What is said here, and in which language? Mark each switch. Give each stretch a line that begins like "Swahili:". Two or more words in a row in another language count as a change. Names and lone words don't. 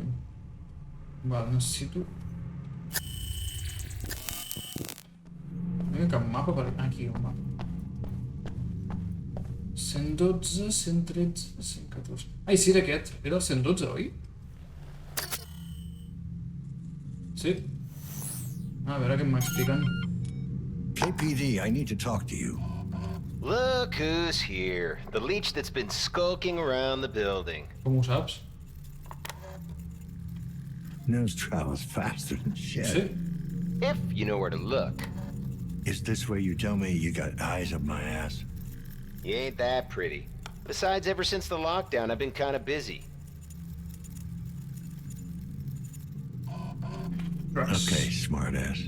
Catalan: Val, necessito... No hi ha cap mapa per... Ah, aquí hi ha un mapa. 112, 113, 114... Ai, sí, era aquest. Era el 112, oi? Sí. A veure què m'expliquen.
English: KPD, I need to talk to you. Look who's here. The leech that's been skulking around the building.
Catalan: Com ho saps?
English: News travels faster than shit.
Catalan: Sí.
English: If you know where to look. Is this where you tell me you got eyes up my ass? You ain't that pretty. Besides, ever since the lockdown, I've been kind of busy. Okay, smartass.